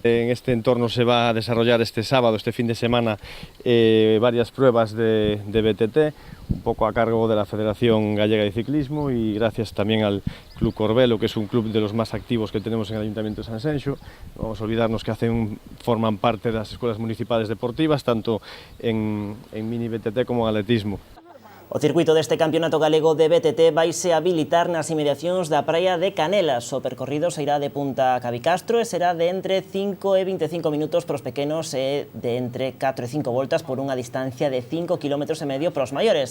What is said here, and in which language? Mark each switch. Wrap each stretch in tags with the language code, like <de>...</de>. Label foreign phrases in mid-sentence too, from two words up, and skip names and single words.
<es>En este entorno se va a desarrollar este sábado, este fin de semana, varias pruebas de BTT, un poco a cargo de la Federación Gallega de Ciclismo y gracias también al Club Corbelo, que es un club de los más activos que tenemos en el Ayuntamiento de Sanxenxo. No vamos a olvidarnos que forman parte de las escuelas municipales deportivas, tanto en mini BTT como en atletismo.</es> <gl>O circuito deste Campeonato Galego de BTT vaise habilitar nas inmediacións da praia de Canelas. O percorrido sairá de Punta Cabicastro e será de entre 5 e 25 minutos para os pequenos e de entre 4 e 5 voltas por unha distancia de 5,5 km para os maiores.</gl>